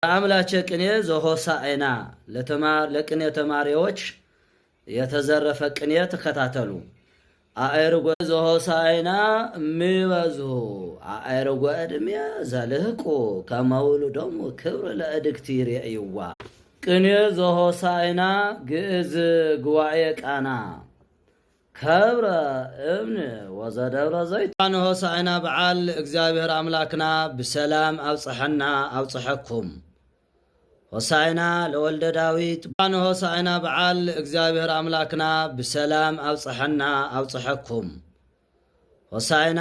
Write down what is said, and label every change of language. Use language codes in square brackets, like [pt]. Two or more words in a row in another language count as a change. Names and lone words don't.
[am] አምላኬ ቅኔ ዘሆሳዕና ለቅኔ ተማሪዎች የተዘረፈ ቅኔ ተከታተሉ። [gez] አእርጎ ዘሆሳዕና እሚበዝሑ አእርጎ ዕድሜ ዘልህቁ ከመውልዶሙ ክብር ለእድግቲ ይሬእይዋ። ቅኔ ዘሆሳዕና ግዕዝ ጉባኤ ቃና ከብረ እብን ወዘደብረ ዘይት። [ti] ሆሳዕና በዓል እግዚአብሔር አምላክና ብሰላም አብጽሐና አብጽሐኩም። [gez] ሆሳዕና ለወልደ ዳዊት። [ti] ሆሳዕና በዓል እግዚአብሔር አምላክና ብሰላም አብጽሐና አብጽሐኩም። ሆሳዕና